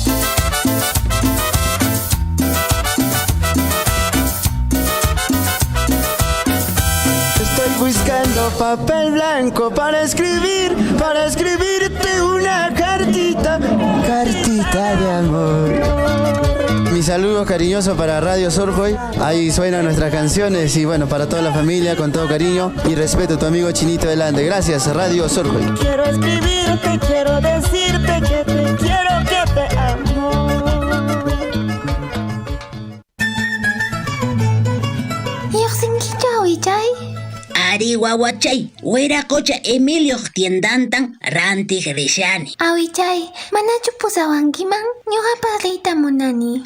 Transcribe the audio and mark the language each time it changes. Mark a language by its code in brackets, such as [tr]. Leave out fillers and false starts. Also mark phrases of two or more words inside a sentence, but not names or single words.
[es] Estoy buscando papel blanco para escribirte una cartita de amor. Mi saludo cariñoso para Radio Surjoy. Ahí suenan nuestras canciones y bueno, para toda la familia, con todo cariño y respeto, tu amigo Chinito Delante. Gracias, Radio Surjoy. Quiero escribirte, quiero decirte que te quiero, que te amo. [qu] Ari wawachay, wiracocha Emilio tiendantan rantig rishani. Awichay, manachu pusawankiman, ñuqapas riyta munani.